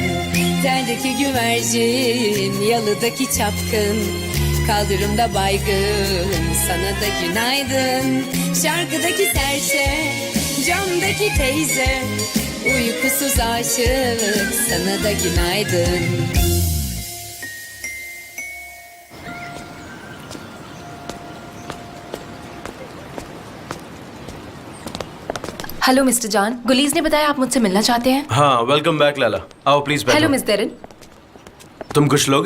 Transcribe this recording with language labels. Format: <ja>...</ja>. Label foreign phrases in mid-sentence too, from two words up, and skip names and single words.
<tr>Terdeki güvercin, yalıdaki çapkın, kaldırımda baygın, sana da günaydın. Şarkıdaki serçe, camdaki teyze, uykusuz aşık, sana da günaydın.</tr> <hi>हेलो मिस्टर जान, गुलीज ने बताया आप मुझसे मिलना चाहते हैं। हाँ,</hi> <en>welcome back</en> <hi>लैला। आओ प्लीज बैठो। हेलो मिस देरिन। तुम कुछ लोगी?</hi>